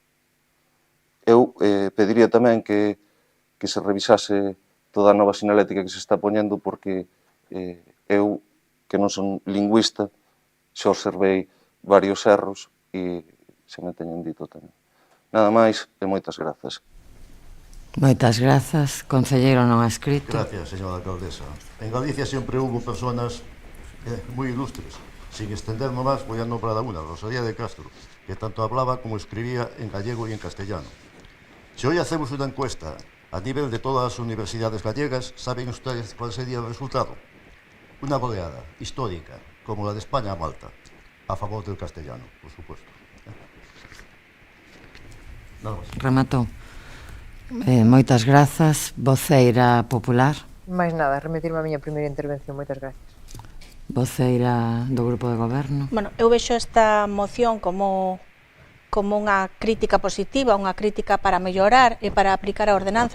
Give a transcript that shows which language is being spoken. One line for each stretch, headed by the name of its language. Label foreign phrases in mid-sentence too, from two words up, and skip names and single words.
Galician: Eu pediría tamén que se revisase toda a nova sinalética que se está poñendo, porque eu, que non son lingüista, xa observei varios erros e se me teñen dito tamén. Nada máis e moitas grazas. Moitas grazas. Concelleiro non adscrito.
Spanish: Gracias, señora alcaldesa. En Galicia sempre hubo personas moi ilustres. Sin extendernos máis, voy a nombrar a una, Rosalía de Castro, que tanto hablaba como escribía en gallego y en castellano. Si hoy hacemos una encuesta a nivel de todas las universidades gallegas, ¿saben ustedes cuál sería el resultado? Una goleada histórica, como la de España a Malta, a favor del castellano, por supuesto. Nada más.
Galician: Rematou. Moitas grazas. Voceira popular. Máis nada, remitirme a miña primeira intervención. Moitas gracias. Voceira do Grupo de Goberno. Bueno, eu vexo esta moción como unha crítica positiva, unha crítica para mellorar e para aplicar a ordenanza.